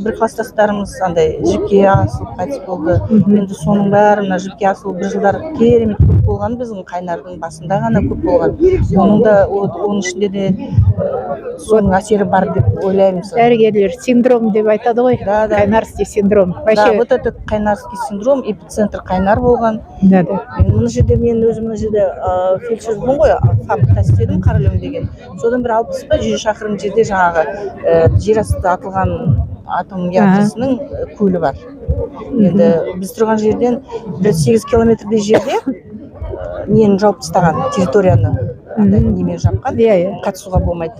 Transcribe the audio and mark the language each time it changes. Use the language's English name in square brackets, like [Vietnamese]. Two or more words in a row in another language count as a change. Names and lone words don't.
[Kazakh] Бір класстастарымыз андай жіпке асылып қайтыс болды. Енді соның бәрі жіпке асылып бір жылдар керемет көп болған, біздің Қайнардың басында ғана көп болған. Оның ішінде де соның әсері бар деп ойлаймыз. Дәрігерлер синдром деп айтады ғой, [Russian] Қайнарский синдром. Да, вот этот Қайнарский синдром, эпицентр Қайнар болған. Мына жерде мен өзім фельдшермін ғой, фабрикта істедім, Қаралөң деген. Содан бір 60-100 шақырым жерде жаңағы жер асты атылған атом ядросының көлі бар. енді біз тұрған жерден 8 километрдей жерде нені жауып тастаған, территорияны немен жапқан, қатысуға болмайды.